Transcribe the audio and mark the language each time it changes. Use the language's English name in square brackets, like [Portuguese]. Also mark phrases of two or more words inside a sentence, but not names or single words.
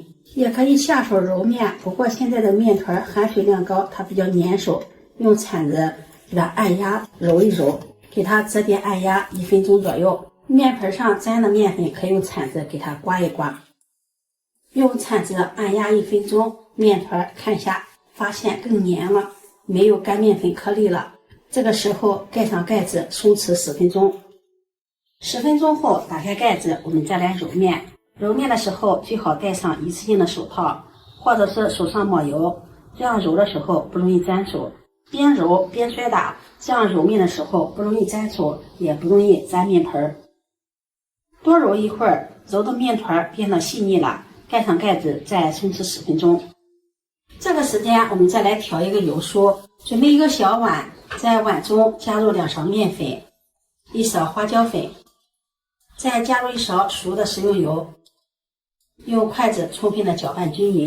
[Chinese] 也可以下手揉面，不過現在的面团含水量高，它比較粘手，用鏟子給它按壓揉一揉，給它折疊按壓1分鐘左右。面盆上沾的面粉可以用鏟子給它刮一刮，用鏟子按壓1分鐘，面团看一下，發現更黏了，沒有乾面粉顆粒了。這個時候蓋上蓋子，鬆弛10分鐘。10分鐘後打開蓋子，我們再來揉面。揉面的時候最好戴上一次性的手套，或者是手上抹油，這樣揉的時候不容易粘手。邊揉邊摔打，這樣揉面的時候不容易粘手，也不容易粘面盆。多揉一會兒，揉的面团變得細膩了，蓋上蓋子再鬆弛10分鐘。這個時間我們再來調一個油酥，準備一個小碗，在碗中加入2勺麵粉，1勺花椒粉，再加入1勺熟的食用油，用筷子充分的攪拌均勻。